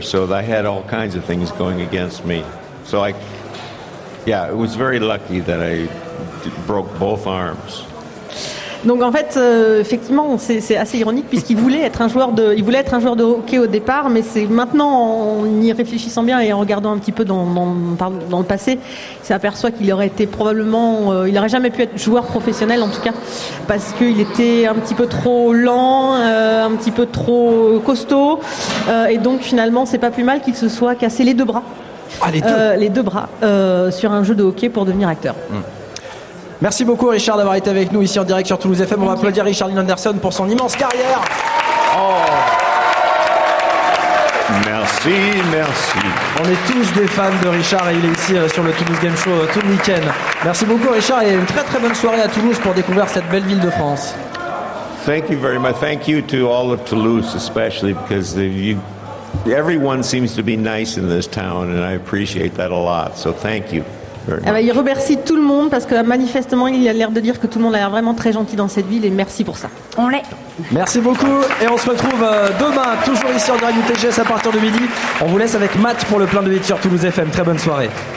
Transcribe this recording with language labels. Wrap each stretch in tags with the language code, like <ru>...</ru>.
<en>So I had all kinds of things going against me. So it was very lucky that I broke both arms.</en> <fr>Donc en fait, effectivement, c'est assez ironique puisqu'il voulait être un joueur de hockey au départ, mais c'est maintenant en y réfléchissant bien et en regardant un petit peu dans le passé, il s'aperçoit qu'il aurait été probablement, il n'aurait jamais pu être joueur professionnel en tout cas, parce qu'il était un petit peu trop lent, un petit peu trop costaud, et donc finalement, c'est pas plus mal qu'il se soit cassé les deux bras. Ah, les deux bras sur un jeu de hockey pour devenir acteur. Merci beaucoup Richard d'avoir été avec nous ici en direct sur Toulouse FM. On va applaudir Richard Lynn Anderson pour son immense carrière. Merci. On est tous des fans de Richard et il est ici sur le Toulouse Game Show tout le week-end. Merci beaucoup Richard et une très très bonne soirée à Toulouse pour découvrir cette belle ville de France.</fr> <en>Thank you very much. Thank you to all of Toulouse, especially because everyone seems to be nice in this town, and I appreciate that a lot. So thank you.</en> <fr>Il remercie tout le monde parce que manifestement il a l'air de dire que tout le monde a l'air vraiment très gentil dans cette ville et merci pour ça. On l'est. Merci beaucoup et on se retrouve demain toujours ici en direct du TGS à partir de midi. On vous laisse avec Matt pour le plein de hits sur Toulouse FM. Très bonne soirée.</fr>